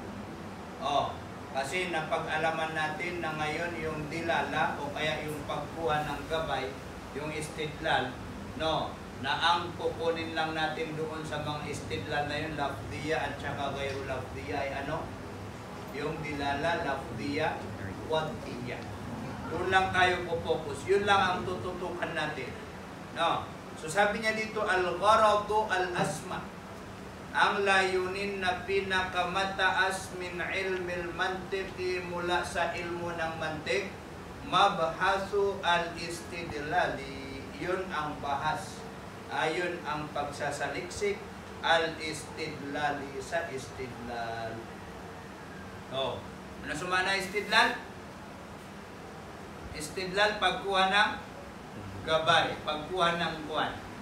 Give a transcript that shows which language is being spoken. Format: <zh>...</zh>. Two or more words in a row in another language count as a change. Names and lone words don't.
<tl>Kasi napag-alaman natin na ngayon yung dilala o kaya yung pagkuha ng gabay, yung istidlal, no, na ang kukunin lang natin doon sa mga istidlal na yun, lafdiyah at saka</tl> <ar>غير لفظية</ar> <tl>ay ano?</tl> <ar>Yung دلالة لفظية وضعية.</ar> <tl>Doon lang tayo po-focus. Yun lang ang tututukan natin. No? So sabi niya dito,</tl> <ar>الغرض الأسمى.</ar> <tl>Ang layunin na pinakamataas</tl> <ar>من علم المنطق,</ar> <tl>mula sa ilmu ng mantik,</tl> <ar>مبحث الاستدلال.</ar> <tl>Yun ang bahas. Ayun ang pagsasaliksik, al-istidlali, sa istidlal. Ano sumana istidlal? Istidlal, pagkuha ng gabay, pagkuha ng kuwan.</tl>